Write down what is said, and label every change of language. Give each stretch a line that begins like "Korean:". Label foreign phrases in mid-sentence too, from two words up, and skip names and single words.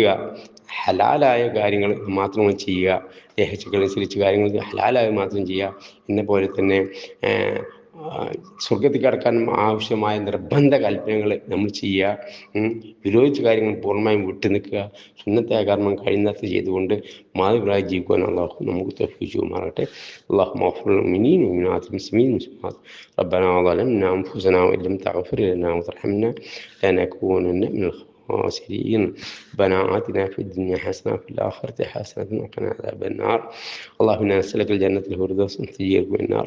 Malayalam: ഹലാലായ കാര്യങ്ങൾ മാത്രം ചെയ്യുക, ദേഹേച്ഛകനുസരിച്ച് കാര്യങ്ങൾ ഹലാലായ മാത്രം ചെയ്യുക. എന്നെ പോലെ തന്നെ സ്വർഗത്തിൽ കടക്കാൻ ആവശ്യമായ നിർബന്ധ കൽപ്പനകൾ നമ്മൾ ചെയ്യുക. വിരോധിച്ച കാര്യങ്ങൾ പൂർണ്ണമായും വിട്ടു നിൽക്കുക. സുന്നത്തായ കർമ്മം കഴിയുന്നത് ചെയ്തുകൊണ്ട് മാതൃകളായി ജീവിക്കുവാൻ അള്ളാഹു നമുക്ക് തൗഫീഖ് ചെയ്യുമാറാകട്ടെ.
Arabic: اللهم اغفر للمؤمنين والمؤمنات والمسلمين والمسلمات ربنا ظلمنا أنفسنا وإن لم تغفر لنا وترحمنا لنكونن من الخاسرين. ربنا آتنا في الدنيا حسنة وفي الآخرة حسنة وقنا عذاب النار. اللهم إنا نسألك الجنة الفردوس تجيرك من النار.